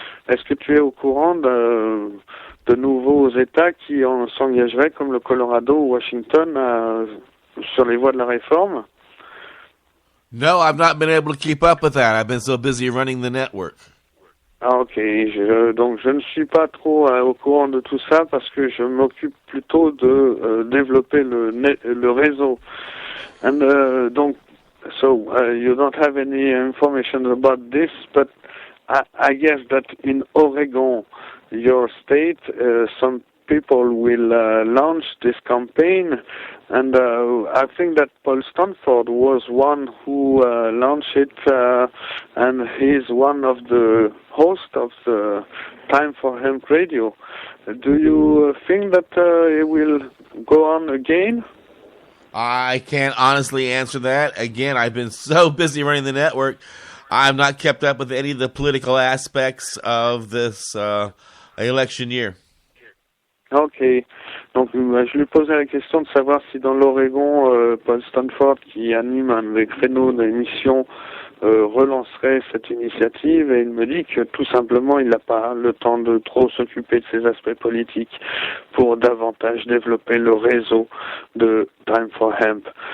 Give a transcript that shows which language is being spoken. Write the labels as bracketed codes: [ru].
[fr] Est-ce que tu es au courant de nouveaux États qui s'engageraient, comme le Colorado ou Washington, sur les voies de la réforme? [en] No, I've not been able to keep up with that. I've been so busy running the network. Ah, ok. [fr] Donc je ne suis pas trop au courant de tout ça parce que je m'occupe plutôt de développer le réseau. [en] And so you don't have any information about this, but I guess that in Oregon, your state, some people will launch this campaign, and I think that Paul Stanford was one who launched it, and he's one of the hosts of the Time for Hemp Radio. Do you think that it will go on again? I can't honestly answer that. Again, I've been so busy running the network, I've not kept up with any of the political aspects of this election year. Ok. [fr] Donc, je lui posais la question de savoir si dans l'Oregon, Paul Stanford, qui anime un des créneaux d'émission, relancerait cette initiative, et il me dit que tout simplement, il n'a pas le temps de trop s'occuper de ces aspects politiques pour davantage développer le réseau de Time for Hemp.